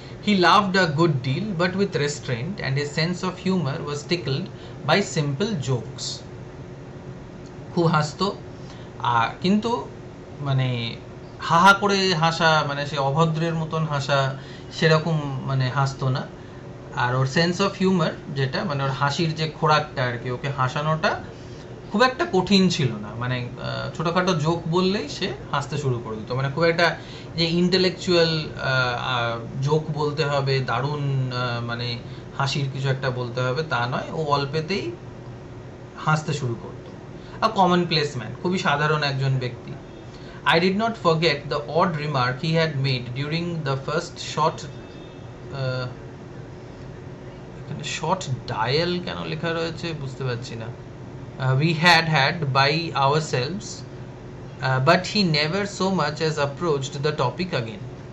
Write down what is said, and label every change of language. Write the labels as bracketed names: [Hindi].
[English] He laughed a good deal but with restraint, and his sense of humor was tickled by simple jokes. [Bangla] খুব হাসতো, আর কিন্তু মানে হাহা করে হাসা, মানে সে অভদ্রের মতন হাসা সেরকম মানে হাসতো না। আর ওর সেন্স অফ হিউমার যেটা, মানে ওর হাসির যে খোরাকটা আর কি, ওকে হাসানোটা খুব একটা কঠিন ছিল না, মানে ছোটোখাটো জোক বললেই সে হাসতে শুরু করে দিত, মানে খুব একটা যে ইন্টেলেকচুয়াল জোক বলতে হবে, দারুণ মানে হাসির কিছু একটা বলতে হবে তা নয়, ও অল্পেতেই হাসতে শুরু করতো। [English] a common place man, [Bangla] খুবই সাধারণ একজন ব্যক্তি। [English] I did not forget the odd remark he had made during the first short [Bangla] এখানে শর্ট ডায়াল কেন লেখা রয়েছে বুঝতে পারছি না, [English] we had by ourselves, but he never so much as approached the topic again.